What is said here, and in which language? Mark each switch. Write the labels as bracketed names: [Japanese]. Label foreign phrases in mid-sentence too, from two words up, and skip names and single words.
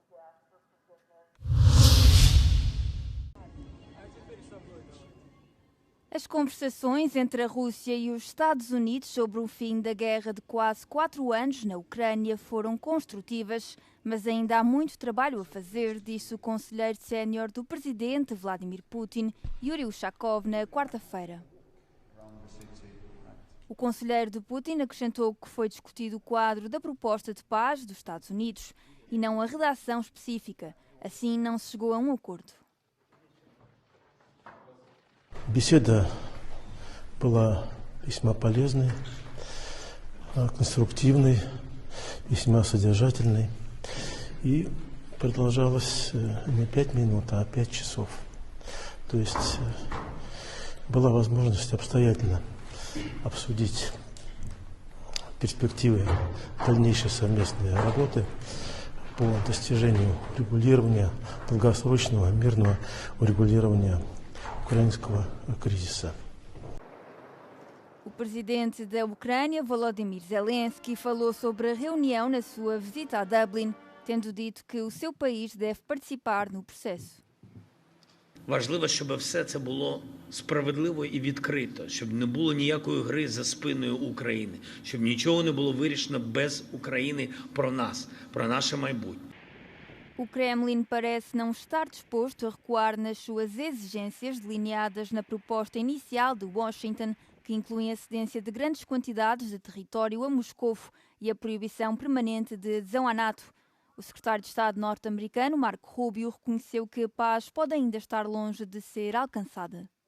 [Portuguese] As conversações entre a Rússia e os Estados Unidos sobre o fim da guerra de quase 4 anos na Ucrânia foram construtivas, mas ainda há muito trabalho a fazer, disse o conselheiro sénior do presidente Vladimir Putin, Yuri Ushakov, na quarta-feira. O conselheiro de Putin acrescentou que foi discutido o quadro da proposta de paz dos Estados Unidos e não a redação específica. Assim, não se chegou a um acordo. [Russian] Беседа была весьма полезной, конструктивной, весьма содержательной и продолжалась не 5 минут, а 5 часов. То есть была возможность обстоятельно обсудить перспективы дальнейшей совместной работы по достижению регулирования, долгосрочного мирного урегулирования украинского кризиса. [Portuguese] O presidente da Ucrânia, Volodymyr Zelensky, falou sobre a reunião na sua visita a Dublin, tendo dito que o seu país deve participar no processo. [Ukrainian] Важливо, щоб все це було справедливо і відкрито, щоб не було ніякої гри за спиною України, щоб нічого не було вирішено без України про нас, про наше майбутнє. [Portuguese] O Kremlin parece não estar disposto a recuar nas suas exigências delineadas na proposta inicial de Washington, que incluem a cedência de grandes quantidades de território a Moscovo e a proibição permanente de adesão à NATO. O secretário de Estado norte-americano, Marco Rubio, reconheceu que a paz pode ainda estar longe de ser alcançada.